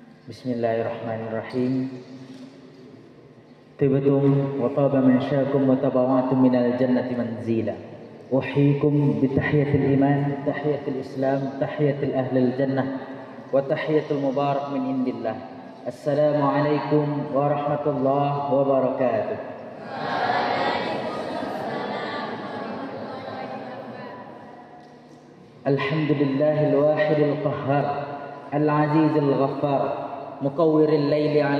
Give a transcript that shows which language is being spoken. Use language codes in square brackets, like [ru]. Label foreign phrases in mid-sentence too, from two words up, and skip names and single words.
[ar] بسم الله الرحمن الرحيم. طبتم وطاب ممشاكم وتبوأتم من الجنة منزلا. أحييكم بتحية الإيمان، تحية الإسلام، تحية أهل الجنة وتحية مباركة من عند الله. السلام عليكم ورحمة الله وبركاته. الحمد لله الواحد القهار، العزيز الغفار, مقور الليل على